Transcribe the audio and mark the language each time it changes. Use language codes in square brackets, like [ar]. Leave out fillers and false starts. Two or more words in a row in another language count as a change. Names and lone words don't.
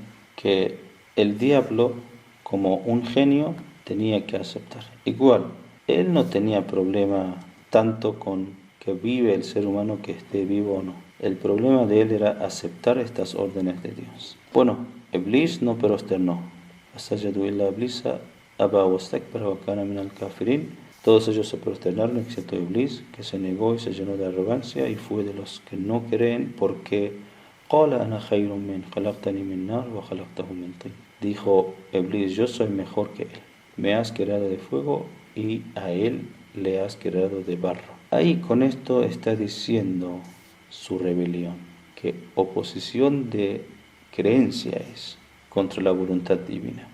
[es] Que el diablo, como un genio, tenía que aceptar. Igual, él no tenía problema tanto con que vive el ser humano, que esté vivo o no. El problema de él era aceptar estas órdenes de Dios. Bueno, Iblis no prosternó. [ar] سجدوا إلا إبليس أبى واستكبر وكان من الكافرين. [es] Todos ellos se prosternaron excepto Iblis, que se negó y se llenó de arrogancia y fue de los que no creen, porque [ar] قال أنا خير من خلقتني من نار وخلقته من طين. [es] Dijo Iblis, yo soy mejor que él. Me has creado de fuego y a él le has creado de barro. Ahí con esto está diciendo su rebelión, que oposición de creencia es contra la voluntad divina.